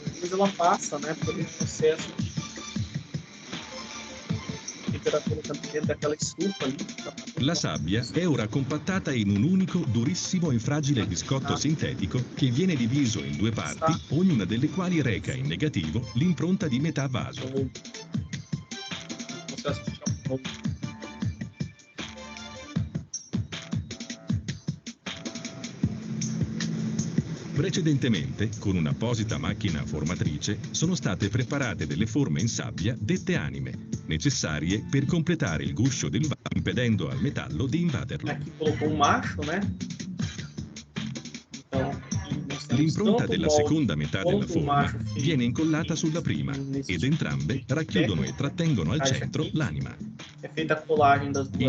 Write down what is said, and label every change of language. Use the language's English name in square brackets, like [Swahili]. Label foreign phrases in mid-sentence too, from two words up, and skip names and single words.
[Portuguese] depois ela passa, né, por um processo de temperatura dentro daquela estufa ali. [Italian] La sabbia è ora compattata in un unico, durissimo e fragile biscotto sintetico che viene diviso in due parti, ognuna delle quali reca in negativo l'impronta di metà vaso. Precedentemente, con un'apposita macchina formatrice, sono state preparate delle forme in sabbia dette anime, necessarie per completare il guscio del vaso, impedendo al metallo di invaderlo. [Portuguese] Aqui colocou um macho, né? Então, [Italian] l'impronta della seconda metà della forma viene incollata sulla prima ed entrambe racchiudono e trattengono al centro l'anima. [Portuguese] È feita a colagem das duas.